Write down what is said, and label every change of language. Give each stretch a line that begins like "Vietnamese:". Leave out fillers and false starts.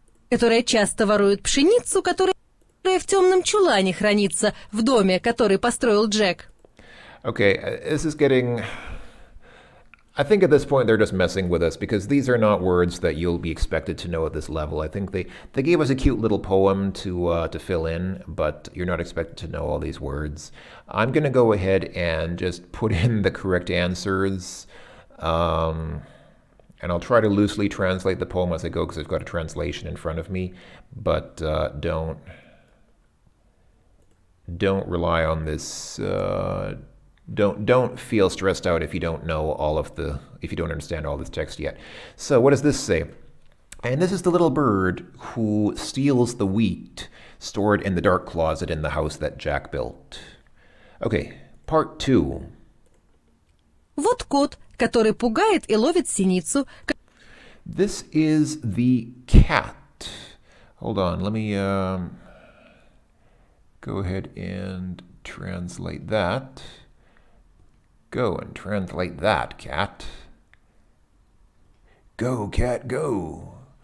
Russian: которая часто ворует пшеницу, которая в темном чулане хранится в доме, который построил Джек.
English: Okay, this is getting... I think at this point they're just messing with us because these are not words that you'll be expected to know at this level. I think they gave us a cute little poem to fill in, but you're not expected to know all these words. I'm going to go ahead and just put in the correct answers, and I'll try to loosely translate the poem as I go because I've got a translation in front of me, but don't rely on this... Don't feel stressed out if you don't know if you don't understand all this text yet. So what does this say? And this is the little bird who steals the wheat stored in the dark closet in the house that Jack built. Okay, part 2.
Russian: Вот кот, который пугает и ловит синицу.
English: This is the cat. Hold on, let me go ahead and translate that. Go and translate that, cat. Go, cat, go.